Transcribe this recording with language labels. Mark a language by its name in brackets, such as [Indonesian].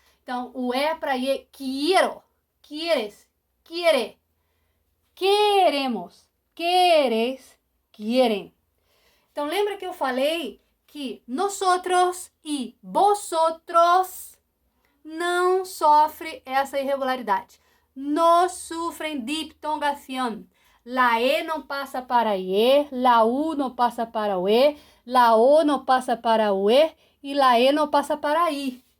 [Portuguese] Então, o é para ie, [Spanish] quiero, quieres, quiere, queremos, queres, quieren. [Portuguese] Então, lembra que eu falei que nosotros e vosotros não sofre essa irregularidade. [Spanish] No sufren diptongación. [Portuguese] La E não passa para IE, la U não passa para o E, la O não passa para o E e la E não passa para I.